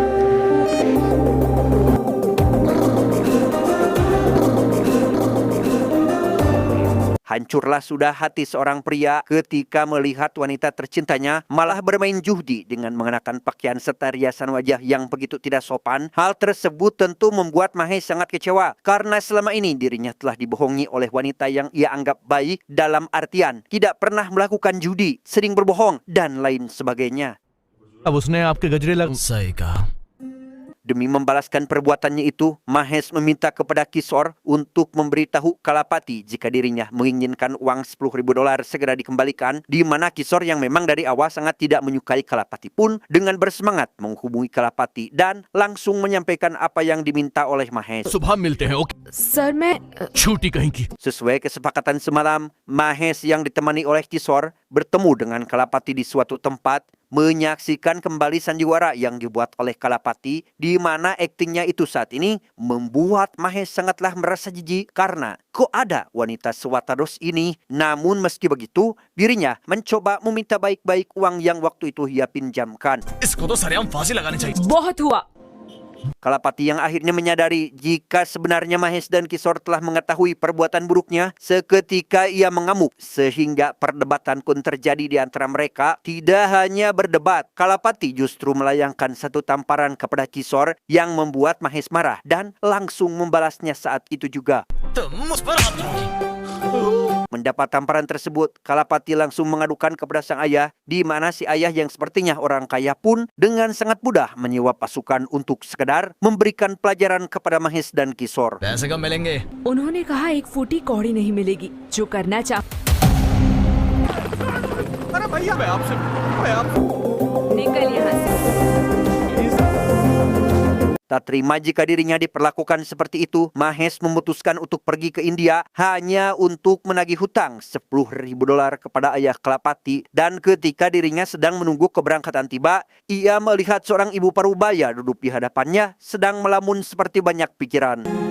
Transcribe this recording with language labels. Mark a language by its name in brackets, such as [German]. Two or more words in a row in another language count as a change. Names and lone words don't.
[Indonesian] Hancurlah sudah hati seorang pria ketika melihat wanita tercintanya malah bermain judi dengan mengenakan pakaian serta riasan wajah yang begitu tidak sopan. Hal tersebut tentu membuat Mahesh sangat kecewa karena selama ini dirinya telah dibohongi oleh wanita yang ia anggap baik, dalam artian tidak pernah melakukan judi, sering berbohong, dan lain sebagainya. [Hindi] अब उसने आपके गजरे लग सही कहा। [Indonesian] Demi membalaskan perbuatannya itu, Mahesh meminta kepada Kishore untuk memberitahu Kalapati jika dirinya menginginkan uang $10.000 segera dikembalikan, di mana Kishore yang memang dari awal sangat tidak menyukai Kalapati pun dengan bersemangat menghubungi Kalapati dan langsung menyampaikan apa yang diminta oleh Mahesh. [Hindi] सुबह मिलते हैं ओके सर मैं छूटी कहीं की [Indonesian] Sesuai kesepakatan semalam, Mahesh yang ditemani oleh Kishore bertemu dengan Kalapati di suatu tempat, menyaksikan kembali sandiwara yang dibuat oleh Kalapati, di mana aktingnya itu saat ini membuat Mahesh sangatlah merasa jijik karena kok ada wanita sewatados ini. Namun meski begitu, dirinya mencoba meminta baik-baik uang yang waktu itu ia pinjamkan. [Hindi] इसको तो सरेआम फांसी लगानी चाहिए। बहुत हुआ। [Indonesian] Kalapati yang akhirnya menyadari jika sebenarnya Mahesh dan Kishore telah mengetahui perbuatan buruknya, seketika ia mengamuk sehingga perdebatan pun terjadi di antara mereka. Tidak hanya berdebat, Kalapati justru melayangkan satu tamparan kepada Kishore yang membuat Mahesh marah dan langsung membalasnya saat itu juga. [Hindi] तुम मुझ पर हाथ रखोगी। [Indonesian] Mendapat tamparan tersebut, Kalapati langsung mengadukan kepada sang ayah, di mana si ayah yang sepertinya orang kaya pun dengan sangat mudah menyewa pasukan untuk sekedar memberikan pelajaran kepada Mahesh dan Kishore. [Hindi] पैसे कब मिलेंगे? उन्होंने कहा 1 फूटी कौड़ी नहीं मिलेगी, जो करना चाह अरे भैया मैं आपसे निकल यहाँ से। [Indonesian] Tak terima jika dirinya diperlakukan seperti itu, Mahesh memutuskan untuk pergi ke India hanya untuk menagih hutang $10.000 kepada ayah Kalapati. Dan ketika dirinya sedang menunggu keberangkatan tiba, ia melihat seorang ibu parubaya duduk di hadapannya sedang melamun seperti banyak pikiran.